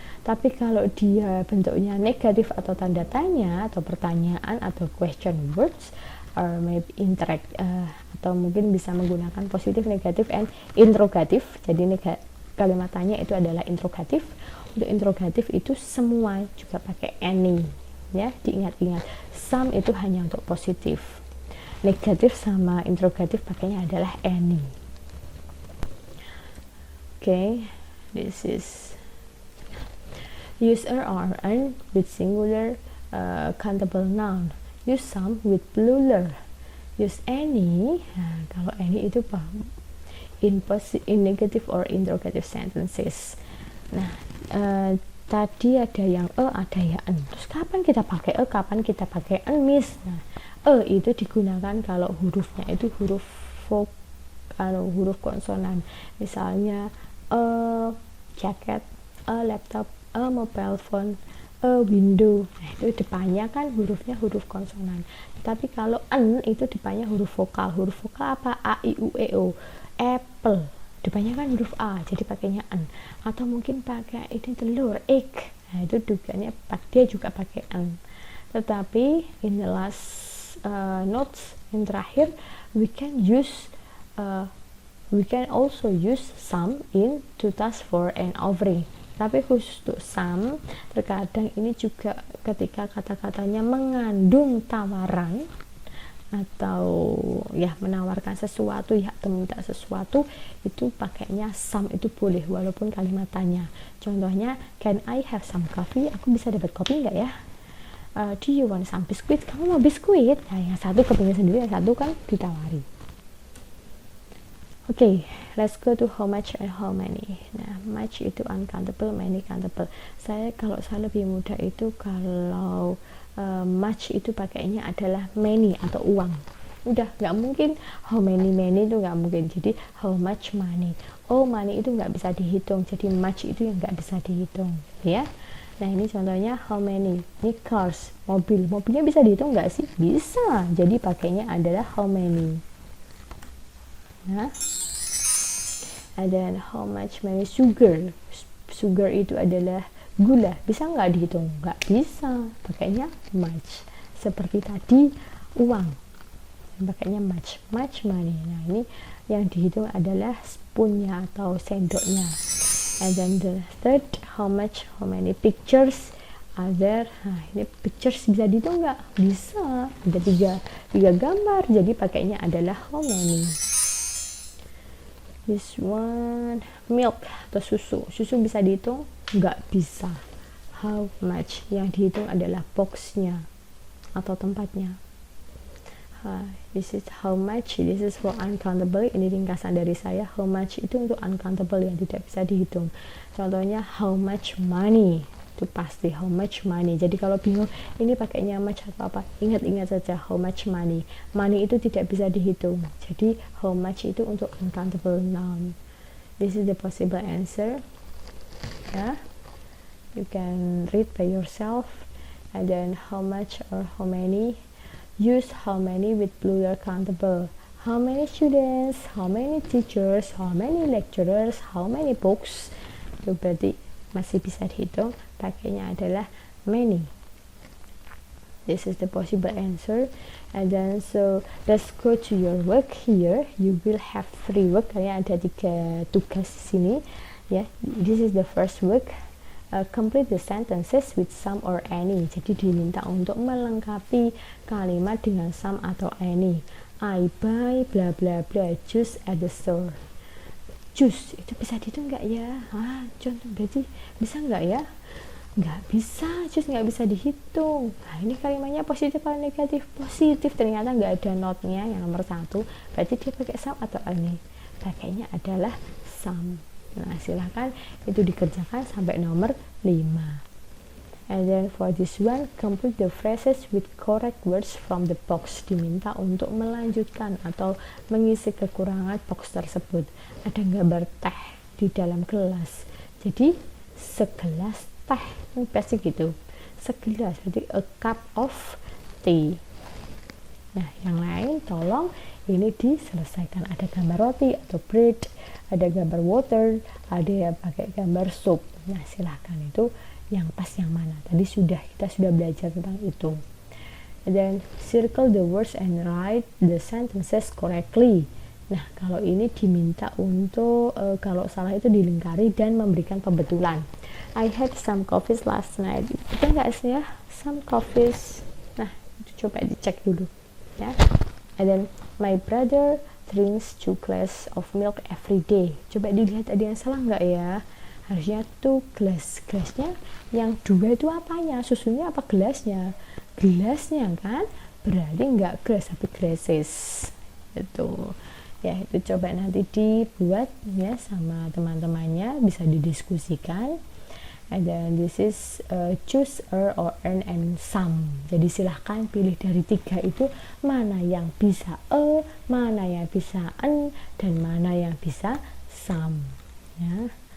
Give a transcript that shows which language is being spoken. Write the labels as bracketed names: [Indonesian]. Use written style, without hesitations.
[Indonesian] Tapi kalau dia bentuknya negatif atau tanda tanya atau pertanyaan atau question words, [English] or maybe interact, [Indonesian] atau mungkin bisa menggunakan positif, negatif, and interrogatif. Jadi kalimat tanya itu adalah interrogatif. Untuk interrogatif itu semua juga pakai any, ya, diingat-ingat. Some itu hanya untuk positif, negatif sama interrogatif pakainya adalah any. [English] Okay, this is use a or an with singular countable noun. Use some with plural. Use any. [Indonesian] Nah, kalau [English] any itu in negative or interrogative sentences. [Indonesian] Nah, tadi ada yang ada yang an. Terus kapan kita pakai kapan kita pakai an, miss? Nah, itu digunakan kalau hurufnya itu huruf huruf konsonan. Misalnya jacket, laptop, mobile phone, window. Nah, itu depannya kan hurufnya huruf konsonan. Tapi kalau an itu depannya huruf vokal. Huruf vokal apa? A, I, U, E, O. Apple depannya kan huruf A, jadi pakainya an. Atau mungkin pakai ini telur, egg. Nah, itu dugaannya dia juga pakai an. Tetapi [English] in the last notes [Indonesian] yang terakhir, [English] we can also use some in to task for and offering. [Indonesian] Tapi khusus untuk some, terkadang ini juga ketika kata-katanya mengandung tawaran atau ya menawarkan sesuatu, ya, atau minta sesuatu, itu pakainya some itu boleh walaupun kalimat tanya. [English] Contohnya, can I have some coffee? [Indonesian] Aku bisa dapat kopi nggak ya? [English] Do you want some biscuit? [Indonesian] Kamu mau biskuit? Nah, yang satu kepingin sendiri, yang satu kan ditawari. [English] Okay, let's go to how much and how many. Nah, much itu uncountable, many countable. [Indonesian] Kalau saya lebih mudah itu kalau much itu pakainya adalah many atau uang. Udah, nggak mungkin how many itu nggak mungkin. Jadi how much money. Oh, money itu nggak bisa dihitung. Jadi much itu yang nggak bisa dihitung, ya. Nah, ini contohnya how many. Ini cars, mobil. Mobilnya bisa dihitung nggak sih? Bisa. Jadi pakainya adalah how many. [English] Nah, and then how much many sugar. [Indonesian] Sugar itu adalah gula. Bisa nggak dihitung? Nggak bisa. Pakainya much. Seperti tadi uang. Pakainya much. Much money. Nah, ini yang dihitung adalah spoonnya atau sendoknya. [English] And then the third, how much, how many pictures are there. [Indonesian] Nah, ini pictures bisa dihitung nggak? Bisa. Ada tiga gambar. Jadi pakainya adalah how many. [English] This one, [Indonesian] milk atau susu. Susu bisa dihitung? Nggak bisa. [English] How much? [Indonesian] Yang dihitung adalah boxnya atau tempatnya. [English] This is how much. This is for uncountable. [Indonesian] Ini ringkasan dari saya. How much itu untuk uncountable yang tidak bisa dihitung. Contohnya how much money. Itu pasti how much money. Jadi kalau bingung ini pakainya much atau apa, ingat-ingat saja how much money. Money itu tidak bisa dihitung. Jadi how much itu untuk uncountable noun. [English] This is the possible answer. Ya, you can read by yourself. And then how much or how many. Use how many with plural countable. How many students, how many teachers, how many lecturers, how many books. [Indonesian] Itu berarti masih bisa dihitung. Pakainya adalah many. [English] This is the possible answer. And then so let's go to your work. Here you will have 3 work. [Indonesian] Karena ada 3 tugas di sini. [English] Ya, this is the first work. Complete the sentences with some or any. [Indonesian] Jadi diminta untuk melengkapi kalimat dengan some atau any. [English] I buy bla bla bla juice at the store. [Indonesian] Juice itu bisa dihitung nggak ya? Contoh berarti bisa nggak ya? Nggak bisa, juice nggak bisa dihitung. Nah, ini kalimatnya positif atau negatif? Positif. Ternyata nggak ada not-nya yang nomor 1. Berarti dia pakai some atau any? Pakainya adalah some. Nah, silahkan itu dikerjakan sampai nomor 5. [English] And then for this one, complete the phrases with correct words from the box. [Indonesian] Diminta untuk melanjutkan atau mengisi kekurangan box tersebut. Ada gambar teh di dalam gelas. Jadi segelas teh, ini pasti gitu. Segelas, berarti [English] a cup of tea. [Indonesian] Nah, yang lain tolong ini diselesaikan. Ada gambar roti atau bread, ada gambar water, ada yang pakai gambar soup. Nah, silahkan itu yang pas yang mana. Tadi kita sudah belajar tentang itu. [English] And then circle the words and write the sentences correctly. [Indonesian] Nah, kalau ini diminta untuk kalau salah itu dilingkari dan memberikan pembetulan. [English] I had some coffees last night. [Indonesian] Betul nggak sih ya? Some coffees. Nah, itu coba dicek dulu. Ya. [English] And then my brother drinks 2 glass of milk every day. [Indonesian] Coba dilihat ada yang salah nggak ya? Harusnya 2 glass. Gelasnya yang 2 itu apanya? Susunya apa gelasnya? Gelasnya kan? Berarti nggak glass tapi glasses. Itu. Ya, itu coba nanti dibuat ya sama teman-temannya, bisa didiskusikan. [English] And then this is choose or earn and some. [Indonesian] Jadi silahkan pilih dari 3 itu mana yang bisa mana yang bisa dan mana yang bisa some. Ya.